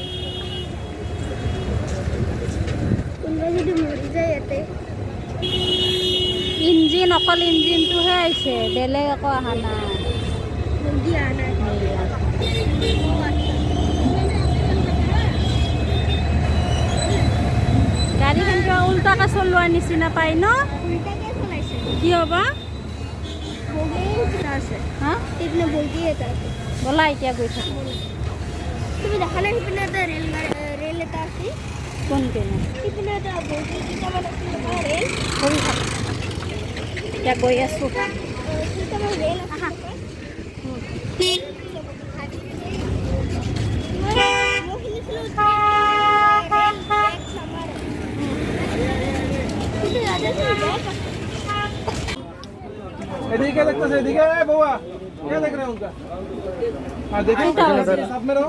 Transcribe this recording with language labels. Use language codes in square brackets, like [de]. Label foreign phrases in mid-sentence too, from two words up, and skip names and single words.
[as] ইঞ্জিন অকল ইঞ্জিনটোহে আহিছে বেলেগ একো অহা নাই গাড়ীখন কিবা উল্টাকৈ চলোৱাৰ নিচিনা পায় ন কি হ'ব হা ব'লা এতিয়া গৈ থাকোঁ তুমি দেখা নাই সিপিনে এটা ৰেল এটা আছে কোনপিনে সিপিনে এটা বগী কেইটামান আছে ৰেল কৰি থাক এতিয়া গৈ আছোঁ কেইটামান ৰেল আছে [hi] एदिके क्या देखते हैं एदिके बउआ क्या देख रहे हैं उनका हाँ देखो साथ में रहो